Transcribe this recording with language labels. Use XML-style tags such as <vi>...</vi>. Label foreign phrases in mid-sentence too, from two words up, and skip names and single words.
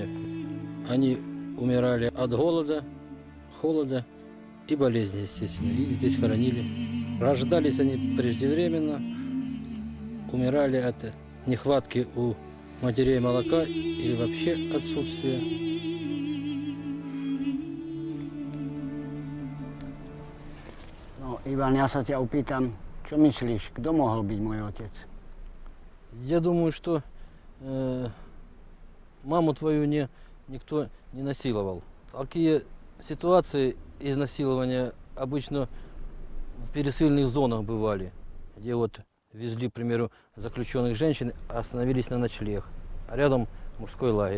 <ru>Они умирали от голода, холода и болезни, естественно. Их здесь хоронили. Рождались они преждевременно, умирали от нехватки у матерей молока или вообще отсутствия.</ru> <sk>No, Ivan, ja sa ťa opýtam, čo myslíš, kto mohol byť môj otec?</sk> <ru>Я думаю, что маму твою никто не насиловал. Такие ситуации изнасилования обычно в пересыльных зонах бывали, где вот везли, к примеру, заключенных женщин, остановились на ночлег, а рядом мужской лагерь.</ru>